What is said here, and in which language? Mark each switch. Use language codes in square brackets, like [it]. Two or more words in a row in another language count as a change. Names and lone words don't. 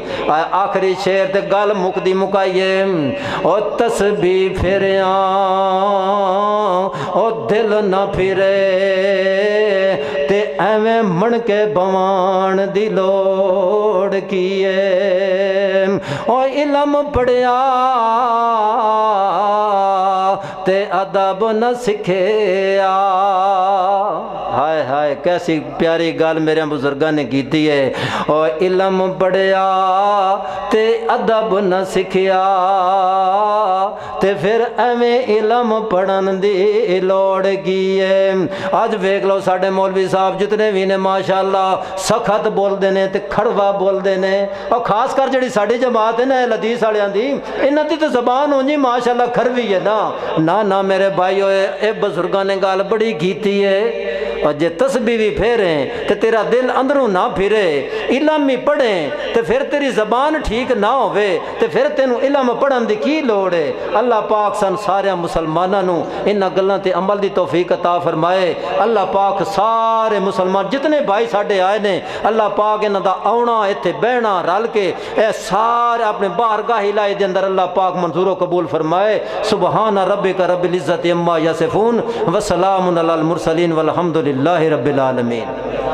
[pa] آخری شعر تے گل مکدی مکائیے, او تسبیح پھریاں او دل نہ پھرے, تے ایویں من کے بوان دی لوڑ کیے. او علم پڑھیا تے ادب نہ سکھیا ہائے ہائے کیسی پیاری گل میرے بزرگاں نے کیتی ہے اور علم پڑھیا تے ادب نہ سکھیا تے پھر ایویں علم پڑھن دی لوڑ کی ہے اج ویکھ لو ساڈے مولوی صاحب جتنے بھی نے ماشاءاللہ سخت بولدے نے تے کھڑوا بولدے نے اور خاص کر جڑی ساڈی جماعت ہے نا اہل حدیث والےاں دی انہاں دی تے زبان ہونجی ماشاءاللہ کھروی ہے نا میرے بھائیو اے بزرگاں نے گل بڑی کیتی ہے اور جے تسبیح بھی پھیریں تو تیرا دل اندروں نہ پھرے علم بھی پڑھیں تو پھر تیری زبان ٹھیک نہ ہوئے تو پھر تینوں علم پڑھن دی کی لوڑ ہے اللہ پاک سن سارے مسلمانوں انہاں گلاں تے عمل دی توفیق عطا فرمائے اللہ پاک سارے مسلمان جتنے بھائی ساڈے آئے نے اللہ پاک انہاں دا آونا ایتھے بہنا رل کے اے سارے اپنے بارگاہ الہی دے اندر اللہ پاک منظور و قبول فرمائے [ar] سبحان ربک رب العزت عما یصفون وسلام علی المرسلین والحمد للہ رب العالمین